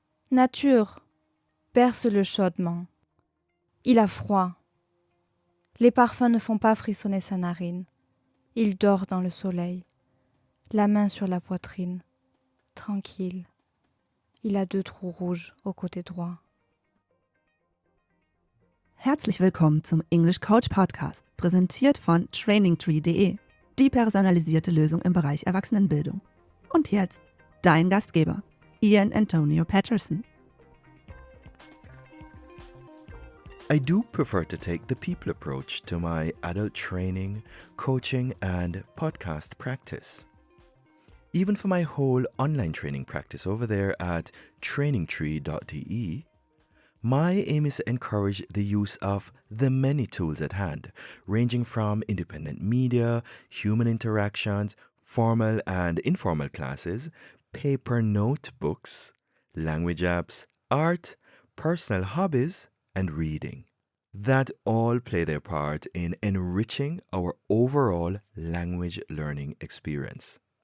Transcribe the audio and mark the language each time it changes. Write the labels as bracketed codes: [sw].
[fr] Nature berce-le chaudement. Il a froid. Les parfums ne font pas frissonner sa narine. Il dort dans le soleil, la main sur la poitrine, tranquille. Il a 2 trous rouges au côté droit. [de] Herzlich willkommen zum English Coach Podcast, präsentiert von trainingtree.de, die personalisierte Lösung im Bereich Erwachsenenbildung. Und jetzt dein Gastgeber, iAntonio Patterson. [en] I do prefer to take the people approach to my adult training, coaching, and podcast practice. Even for my whole online training practice over there at trainingtree.de, my aim is to encourage the use of the many tools at hand, ranging from independent media, human interactions, formal and informal classes, paper notebooks, language apps, art, personal hobbies, and reading, that all play their part in enriching our overall language learning experience.